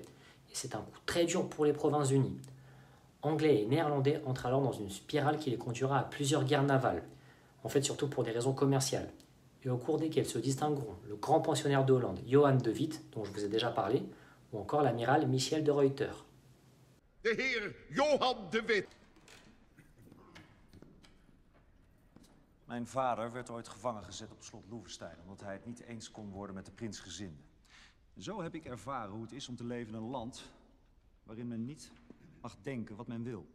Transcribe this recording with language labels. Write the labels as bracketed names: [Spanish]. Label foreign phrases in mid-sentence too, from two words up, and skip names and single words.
[French] Et c'est un coup très dur pour les Provinces-Unies. Anglais et Néerlandais entrent alors dans une spirale qui les conduira à plusieurs guerres navales, en fait surtout pour des raisons commerciales, et au cours desquelles se distingueront le grand pensionnaire de Hollande, Johan de Witt, dont je vous ai déjà parlé, ou encore l'amiral Michel de Ruyter. [Dutch] De heer Johan de Witt. Mijn vader werd ooit gevangen gezet op slot Loevestein omdat hij het niet eens kon worden met de prinsgezinde. Zo heb ik ervaren hoe het is om te leven in een land waarin men niet mag denken wat men wil.